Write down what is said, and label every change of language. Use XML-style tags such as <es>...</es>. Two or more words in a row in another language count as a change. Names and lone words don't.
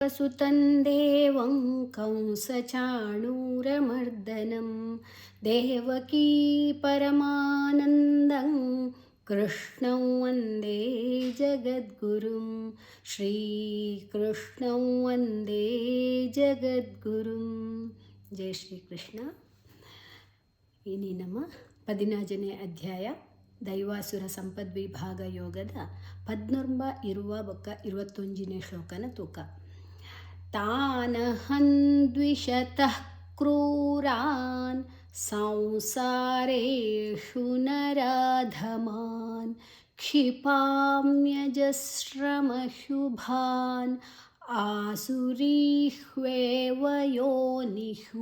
<sa>सुतं देवं कंसचाणूरमर्दनं देवकी परमानन्दं कृष्णं वन्दे जगद्गुरुं श्रीकृष्णं वन्दे जगद्गुरुं जय श्रीकृष्ण.</sa> <tcy>ಇನಿ ನಮ್ಮ 14ನೇ ಅಧ್ಯಾಯ ದೈವಾಸುರ ಸಂಪದ್ವಿಭಾಗ ಯೋಗದ 14 ಇರುವ ಬೊಕ್ಕ 21ನೇ ಶ್ಲೋಕನ ತೂಕ.</tcy> <sa>तानहं द्विषतः क्रूरान् संसारेषु नराधमान् क्षिपाम्यजस्रमशुभान् आसुरीष्वेव योनिषु.</sa>